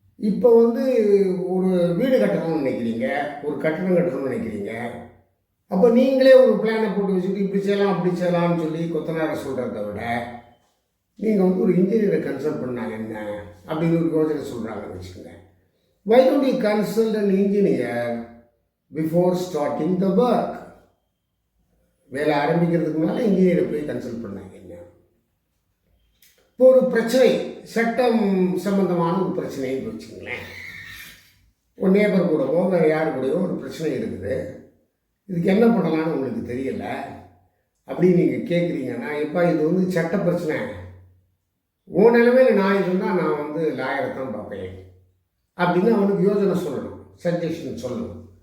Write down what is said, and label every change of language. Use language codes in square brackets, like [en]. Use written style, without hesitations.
[ta] இப்போ ஒரு வீடு கட்டணும்னு நினைக்கிறீங்க, ஒரு கட்டணம் கட்டணும்னு நினைக்கிறீங்க. அப்போ நீங்களே ஒரு பிளானை போட்டு வச்சுட்டு இப்படி செய்யலாம் அப்படி செய்யலாம்னு சொல்லி கொத்தனாரை சொல்கிறத விட நீங்கள் ஒரு இன்ஜினியரை கன்சல்ட் பண்ணாங்க என்ன அப்படின்னு ஒரு யோசனை சொல்கிறாங்கன்னு வச்சுக்கோங்க. [en] Why don't you consult an engineer before starting the work? [ta] வேலை ஆரம்பிக்கிறதுக்கு முன்னால் இன்ஜினியரை போய் கன்சல்ட் பண்ணாங்க என்ன. இப்போ ஒரு பிரச்சனை, சட்டம் சம்பந்தமான ஒரு பிரச்சனைன்னு வச்சுங்களேன். ஒரு நேபர் கூடவோ வேறு யாரு கூடவோ ஒரு பிரச்சனை இருக்குது, இதுக்கு என்ன பண்ணலான்னு உங்களுக்கு தெரியல அப்படின்னு நீங்கள் கேட்குறீங்கன்னா, எப்போ இது சட்ட பிரச்சனை, உன் நிலைமையில் நான் இருந்தால் நான் லாயரை தான் பார்ப்பேன் அப்படின்னு அவனுக்கு யோசனை சொல்லணும், சஜஷன் சொல்லணும்.